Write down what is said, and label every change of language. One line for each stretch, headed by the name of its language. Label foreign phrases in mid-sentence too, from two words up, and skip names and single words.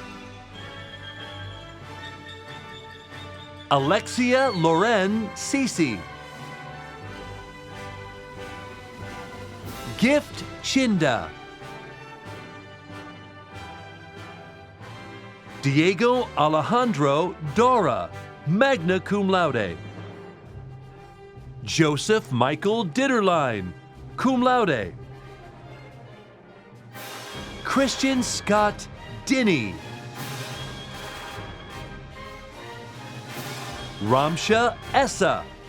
English: Alexia Loren Cece. Gift Chinda. Diego Alejandro Dora,
Latin: magna cum laude.
English: Joseph Michael Ditterline,
Latin: cum laude.
English: Christian Scott Dinny. Ramsha Essa.